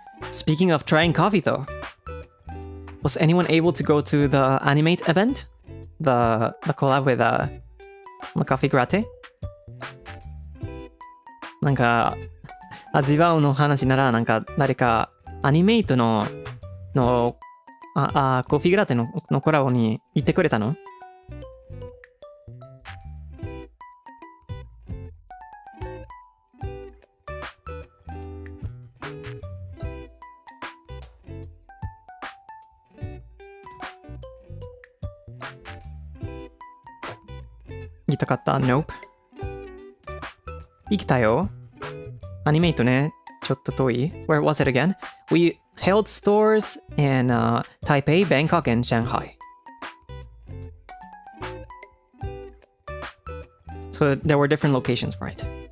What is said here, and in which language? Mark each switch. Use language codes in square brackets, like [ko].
[en] Speaking of trying coffee though, was anyone able to go to the Animate event? The collab with the Coffee Gratte? [ja] なんか、味わうの話なら、なんか誰かアニメイトのコーヒーグラテのコラボに行ってくれたの？行きたかった？ [en] Nope。 [ja] 行きたよ。アニメイトね、ちょっと遠い。 [en] Where was it again? We held stores in Taipei, Bangkok, and Shanghai. So there were different locations for it.